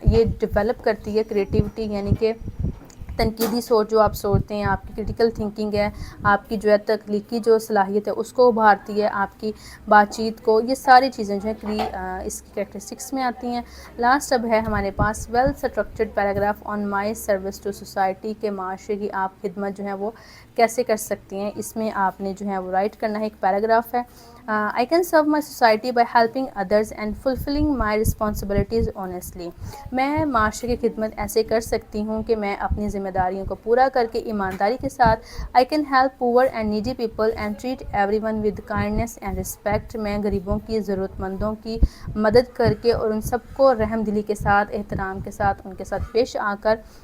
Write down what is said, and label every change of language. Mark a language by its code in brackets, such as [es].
[ur] یہ ڈیولپ کرتی ہے کریٹیوٹی، یعنی کہ تنقیدی سوچ جو آپ سوچتے ہیں، آپ کی کریٹیکل تھنکنگ ہے، آپ کی جو ہے تخلیقی جو صلاحیت ہے اس کو ابھارتی ہے، آپ کی بات چیت کو. یہ ساری چیزیں جو ہیں اس کی کریکٹرسٹکس میں آتی ہیں. لاسٹ اب ہے ہمارے پاس [en] well structured paragraph on my service to society, [ur] کے معاشرے کی آپ خدمت جو ہے وہ کیسے کر سکتی ہیں. اس میں آپ نے جو ہے وہ رائٹ کرنا ہے. ایک پیراگراف ہے، [en] I can serve my society by helping others and fulfilling my responsibilities honestly. [ur] میں معاشرے کی خدمت ایسے کر سکتی ہوں کہ میں اپنی ذمہ داریوں کو پورا کر کے ایمانداری کے ساتھ [en] I can help poor and needy people and treat everyone with kindness and respect. [ur] میں غریبوں کی، ضرورت مندوں کی مدد کر کے اور ان سب کو رحم دلی کے ساتھ، احترام کے ساتھ ان کے ساتھ پیش آ کر